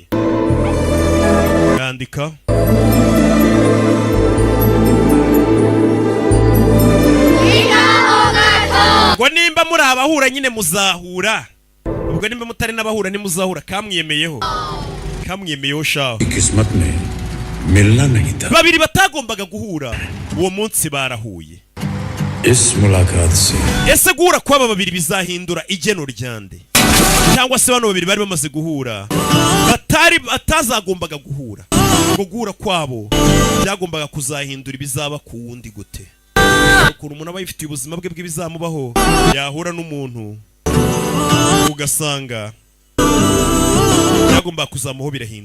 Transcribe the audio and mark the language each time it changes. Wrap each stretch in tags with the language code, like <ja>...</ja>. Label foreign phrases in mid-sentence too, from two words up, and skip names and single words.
<rw>Yandika ngo nimba muri abahura nyine muzahura, ubwo nimba mutari n'abahura ni muzahura. Kamwiyemeyeho shaho.</rw> <hi>किस्मत में मिलना नहीं था.</hi> <rw>Babiri batagombaga guhura uwo munsi barahuye.</rw> <hi>इस मुलाकात से</hi> <rw>ese guhura kw'aba babiri bizahindura igeno ryande? Cyangwa se bano babiri bari bamaze guhura batazagombaga guhura, ngo guhura kwabo byagombaga kuzahindura ibizaba ku wundi gute? Ukuntu umuntu aba yifitiye ubuzima bwe bw'ibizamubaho yahura n'umuntu ugasanga byagomba kuzamuho birahindutse.</rw>